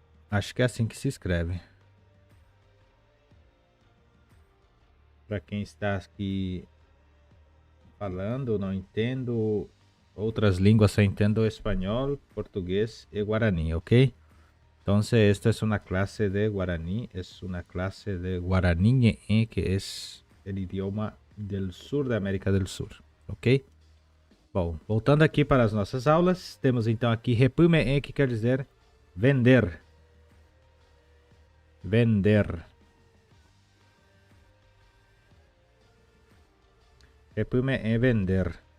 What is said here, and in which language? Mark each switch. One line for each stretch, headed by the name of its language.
Portuguese: Acho que é assim que se escreve. Para quem está aqui falando, não entendo outras línguas, só entendo espanhol, português e guarani,
Spanish: ¿ok? Entonces, esta es una clase de guaraní, es una clase de guaraní, que es el idioma del sur de América del Sur, ok?
Portuguese: Bom, voltando aqui para as nossas aulas, temos então aqui repume, que quer dizer vender. Vender. Repume é vender.